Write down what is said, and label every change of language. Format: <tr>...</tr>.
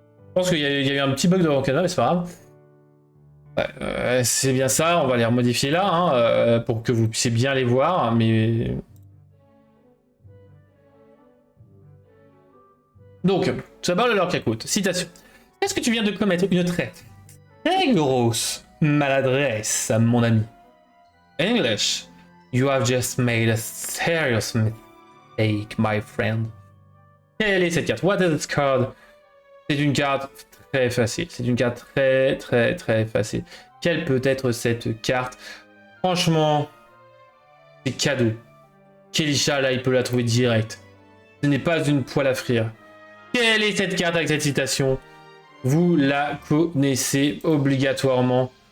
<fr>Je pense qu'il y a eu un petit bug de Rocana, mais c'est pas grave. Ouais, c'est bien ça, on va les remodifier là, hein, pour que vous puissiez bien les voir, mais... Donc, tout d'abord le Lorca Quiz. Citation. Est-ce que tu viens de commettre une très grosse maladresse, mon ami?</fr> <en>English. You have just made a serious mistake, my friend.</en> <fr>Quelle est cette carte?</fr> <en>What is this card?</en> <fr>C'est une carte très facile. C'est une carte très facile. Quelle peut être cette carte? Franchement, c'est cadeau. Kelisha, là, il peut la trouver direct. Ce n'est pas une poêle à frire. Quelle est cette carte avec cette citation? Vous la connaissez obligatoirement.</fr>